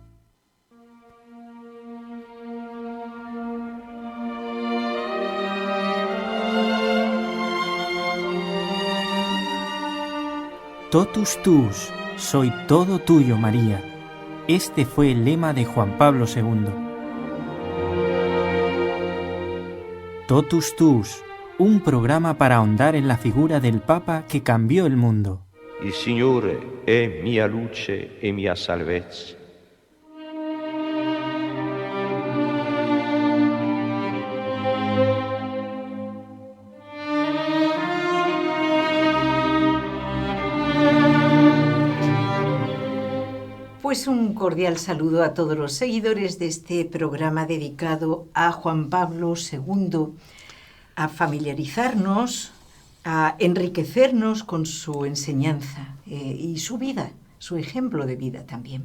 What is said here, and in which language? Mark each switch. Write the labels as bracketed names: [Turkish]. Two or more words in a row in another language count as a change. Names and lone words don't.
[Latin] Totus tuus, [Spanish] soy todo tuyo, María. Este fue el lema de Juan Pablo II. [Latin] Totus tuus, [Spanish] un programa para ahondar en la figura del Papa que cambió el mundo. [Italian] Il Signore è mia luce e mia salvezza. [Spanish] Pues un cordial saludo a todos los seguidores de este programa dedicado a Juan Pablo II, a familiarizarnos, a enriquecernos con su enseñanza y su vida, su ejemplo de vida también.